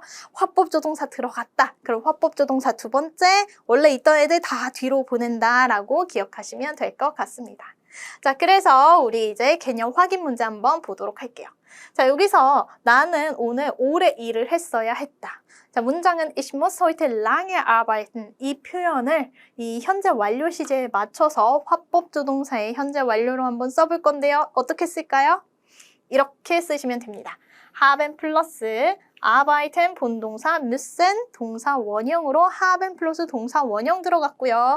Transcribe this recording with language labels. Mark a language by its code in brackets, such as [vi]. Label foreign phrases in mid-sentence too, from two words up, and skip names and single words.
[ko] 화법조동사 들어갔다. 그럼 화법조동사 두 번째 원래 있던 애들 다 뒤로 보낸다라고 기억하시면 될 것 같습니다. 자, 그래서 우리 이제 개념 확인 문제 한번 보도록 할게요. 자, 여기서 나는 오늘 오래 일을 했어야 했다. [de] 자, 문장은 Ich muss heute lange arbeiten. [ko] 이 표현을 이 현재 완료 시제에 맞춰서 화법조동사의 현재 완료로 한번 써볼 건데요. 어떻게 쓸까요? 이렇게 쓰시면 됩니다. haben 플러스 arbeiten 본동사 müssen 동사 원형으로 haben 플러스 동사 원형 들어갔고요.